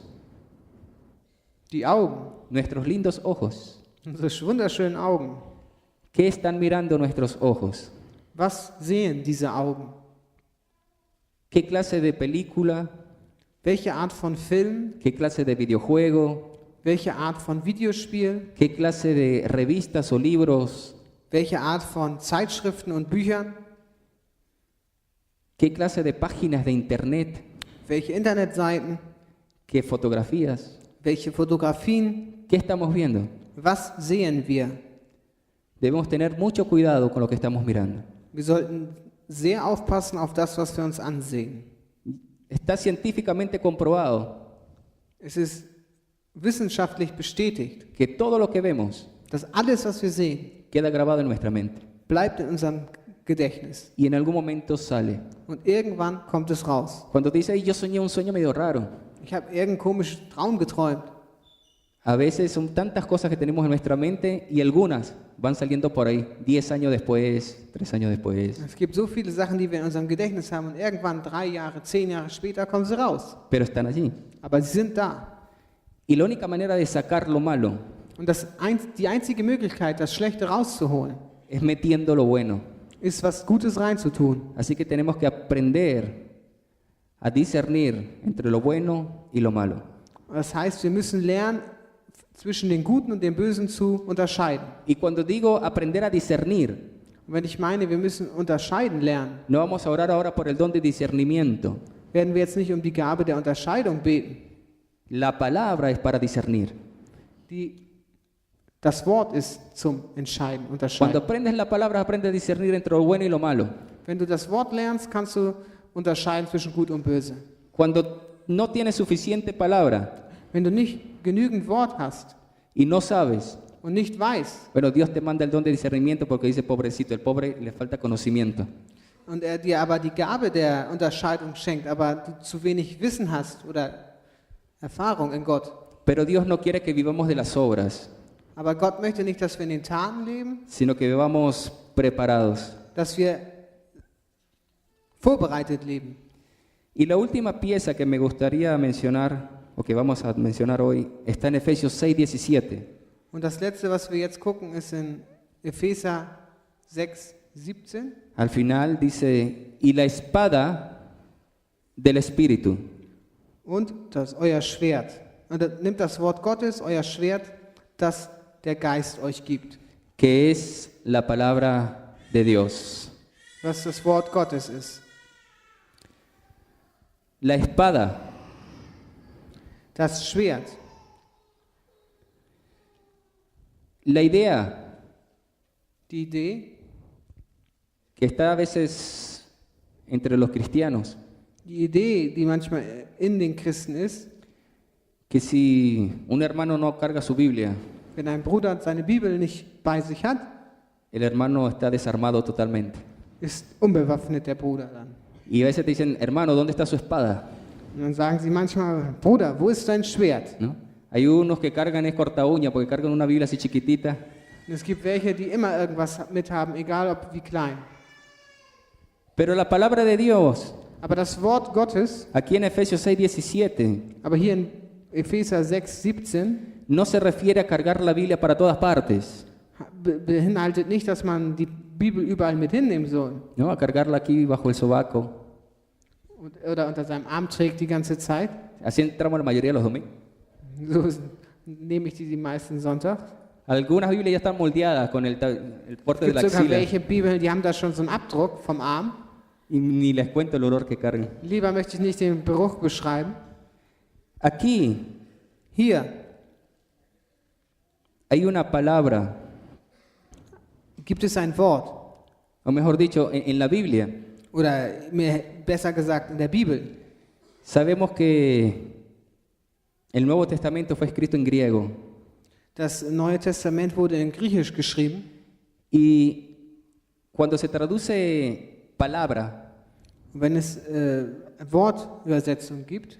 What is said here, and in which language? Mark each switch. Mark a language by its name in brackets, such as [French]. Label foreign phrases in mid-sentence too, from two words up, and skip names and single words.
[German] Die Augen, [Spanish] nuestros lindos ojos, [German] unsere wunderschönen Augen. [Spanish] ¿qué están mirando nuestros ojos? [German] Was sehen diese Augen? [Spanish] ¿Qué clase de película? [German] Welche Art von Film? [Spanish] ¿Qué clase de videojuego? [German] Welche Art von Videospiel? [Spanish] ¿Qué clase de revistas o libros? [German] Welche Art von Zeitschriften und Büchern? [Spanish] ¿Qué clase de páginas de internet? [German] Welche Internetseiten? [Spanish] ¿Qué fotografías? [German] Welche Fotografien? [Spanish] ¿Qué estamos viendo? [German] Was sehen wir? [Spanish] Debemos tener mucho cuidado con lo que estamos mirando. [German] Wir sollten sehr aufpassen auf das, was wir uns ansehen. [Spanish] Está científicamente comprobado [German] Es ist wissenschaftlich bestätigt, [Spanish] que todo lo que vemos [German] dass alles, was wir sehen, [Spanish] queda grabado en nuestra mente [German] bleibt in unserem Gedächtnis. [Spanish] y en algún momento sale. [German] Und irgendwann kommt es raus. [Spanish] Cuando te dice, "Ay, yo soñé un sueño medio raro", [German] Ich habe irgendeinen komischen Traum geträumt. [Spanish] a veces son tantas cosas que tenemos en nuestra mente y algunas van saliendo por ahí 10 años después, 3 años después, [German] Es gibt so viele Sachen, die wir in unserem Gedächtnis haben und irgendwann 3 Jahre, 10 Jahre später kommen sie raus. [Spanish] pero están allí. [German] Aber sie sind da. [Spanish] Y la única manera de sacar lo malo [German] Und die einzige Möglichkeit, das Schlechte rauszuholen, [Spanish] es metiendo lo bueno. [German] ist, was Gutes reinzutun. [Spanish] Así que tenemos que aprender a discernir entre lo bueno y lo malo. [German] Das heißt, wir müssen lernen zwischen dem Guten und dem Bösen zu unterscheiden. [Spanish] Y cuando digo aprender a discernir, [German] Und wenn ich meine, wir müssen unterscheiden lernen, [Spanish] no vamos a orar ahora por el don de discernimiento. [German] werden wir jetzt nicht um die Gabe der Unterscheidung beten. [Spanish] La palabra es para discernir. [German] Das Wort ist zum Entscheiden, [Spanish] Cuando [German] unterscheiden. [Spanish] aprendes la palabra, aprendes a discernir entre lo bueno y lo malo. [German] Wenn du das Wort lernst, kannst du unterscheiden zwischen Gut und Böse. [Spanish] Cuando no tienes suficiente palabra [German] Wenn du nicht genügend Wort hast [Spanish] y no sabes, [German] und nicht weißt [Spanish] bueno, Dios te manda el don de discernimiento porque dice, pobrecito, el pobre le falta conocimiento. [German] und er dir aber die Gabe der Unterscheidung schenkt, aber du zu wenig Wissen hast oder Erfahrung in Gott. [Spanish] Pero Dios no quiere que vivamos de las obras, [German] Aber Gott möchte nicht, dass wir in den Taten leben, [Spanish] sino que vivamos preparados. [German] dass wir vorbereitet leben. [Spanish] Y la última pieza que me gustaría mencionar, o que vamos a mencionar hoy, está en Efesios 6:17. [German] Und das Letzte, was wir jetzt gucken, ist in Epheser 6:17. [Spanish] Al final dice, y la espada del Espíritu, [German] Und das euer Schwert. Und dann nimmt das Wort Gottes, euer Schwert, das der Geist euch gibt. [Spanish] que es la palabra de Dios. [German] Was das Wort Gottes ist. [Spanish] La espada [German] Das Schwert. [Spanish] La idea [German] Die Idee, [Spanish] que está a veces entre los cristianos, [German] die Idee, die manchmal in den Christen ist, [Spanish] que si un hermano no carga su Biblia, [German] wenn ein Bruder seine Bibel nicht bei sich hat, [Spanish] el hermano está desarmado totalmente. [German] ist unbewaffnet der Bruder dann. [Spanish] Y a veces te dicen, hermano, ¿dónde está su espada? [German] Und dann sagen sie manchmal, Bruder, wo ist dein Schwert? [Spanish] ¿No? Hay unos que cargan es corta uña porque cargan una Biblia así chiquitita. [German] Und es gibt welche, die immer irgendwas mithaben, egal ob wie klein. [Spanish] Pero la palabra de Dios, [German] Aber das Wort Gottes, [Spanish] aquí en Efesios 6:17, [German] aber hier in Epheser 6:17, [Spanish] no se refiere a cargar la Biblia para todas partes, [German] beinhaltet nicht, dass man die Bibel überall mit hinnehmen soll [Spanish] ¿no? A cargarla aquí bajo el sobaco. [German] oder unter seinem Arm trägt die ganze Zeit. [Spanish] Así entramos la mayoría de los domingos. [German] So nehme ich die meisten Sonntag. [Spanish] Algunas Biblias ya están moldeadas con el porte [German] Es [Spanish] de la [German] gibt sogar [Spanish] axila [German] welche Bibeln, die haben da schon so einen Abdruck vom Arm. [Spanish] y ni les cuento el olor que cargan. [German] Lieber möchte ich nicht den Geruch beschreiben. [Spanish] Aquí [German] Hier [Spanish] hay una palabra, [German] gibt es ein Wort, [Spanish] o mejor dicho, en la Biblia [German] oder besser gesagt in der Bibel. [Spanish] sabemos que el Nuevo Testamento fue escrito en griego [German] Das Neue Testament wurde in Griechisch geschrieben. [Spanish] y cuando se traduce palabra, [German] Und wenn es Wortübersetzung gibt,